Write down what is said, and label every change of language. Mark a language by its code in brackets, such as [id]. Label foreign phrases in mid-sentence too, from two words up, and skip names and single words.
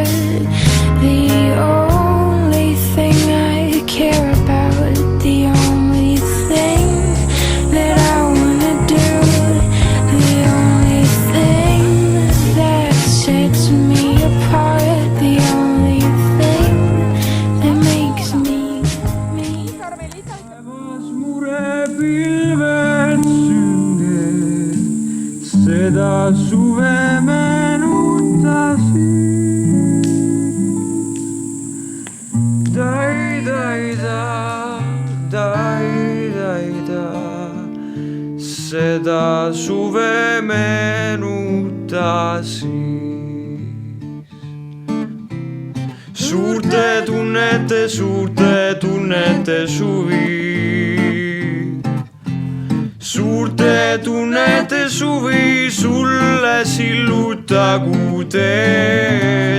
[en] The only thing I care about, the only thing that I wanna do, the only thing that sets me apart, the only thing that makes me me. [et] Seda suve meenutasi. Dai, dai, da, dai, dai, da. Seda suve meenutasi. Suurte tunnete suvi. Suurte tunnete suvi, sulle sillutagu teed.